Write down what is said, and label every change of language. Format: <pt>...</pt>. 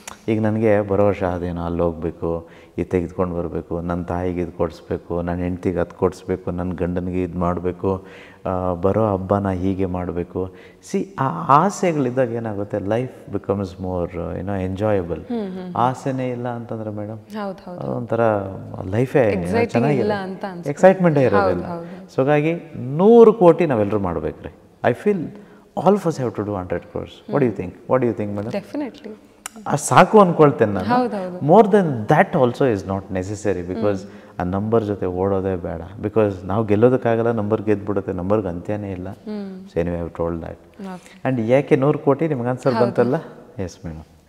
<kn>ಈಗ ನನಗೆ ಬರೋ ವರ್ಷ ಅದೇನೋ ಅಲ್ಲಿ ಹೋಗಬೇಕು, ಇದು ತೆಗೆದುಕೊಂಡು ಬರಬೇಕು, ನನ್ನ ತಾಯಿಗೆ ಇದು ಕೊಡಿಸ್ಬೇಕು, ನನ್ನ ಹೆಂಡ್ತಿಗೆ ಅದು ಕೊಡಿಸ್ಬೇಕು, ನನ್ನ ಗಂಡನಿಗೆ ಇದು ಮಾಡಬೇಕು, ಬರೋ ಹಬ್ಬನ ಹೀಗೆ ಮಾಡಬೇಕು. ಆ ಆಸೆಗಳಿದ್ದಾಗ ಏನಾಗುತ್ತೆ,</kn> <en>Life becomes more enjoyable.</en> <kn>ಆಸೆನೇ ಇಲ್ಲ ಅಂತಂದ್ರೆ ಮೇಡಮ್ ಒಂಥರ ಲೈಫೇ ಚೆನ್ನಾಗಿಲ್ಲ, ಎಕ್ಸೈಟ್ಮೆಂಟೇ ಇರೋದಿಲ್ಲ. ಸೊ ಹಾಗಾಗಿ 100 ಕೋಟಿ ನಾವೆಲ್ಲರೂ ಮಾಡಬೇಕ್ರಿ.</kn> <en>I feel all of us have to do 100 crores. What do you think madam? Definitely.</en> <kn>ಸಾಕು ಅಂದ್ಕೊಳ್ತೇನೆ ನಾನು.</kn> <en>more then that also is not necessary, because</en> <kn>ಆ ನಂಬರ್ ಜೊತೆ ಓಡೋದೇ ಬೇಡ. ಬಿಕಾಸ್ ನಾವು ಗೆಲ್ಲೋದಕ್ಕಾಗಲ್ಲ, ನಂಬರ್ ಗೆದ್ಬಿಡುತ್ತೆ, ನಂಬರ್ಗೆ ಅಂತ್ಯನೇ ಇಲ್ಲ.</kn> <en>So anyway I have told that. And</en> <kn>ಯಾಕೆ 100 ಕೋಟಿ ನಿಮ್ಗೆ ಆನ್ಸರ್ ಬಂತಲ್ಲ?</kn> <en>Yes madam.</en>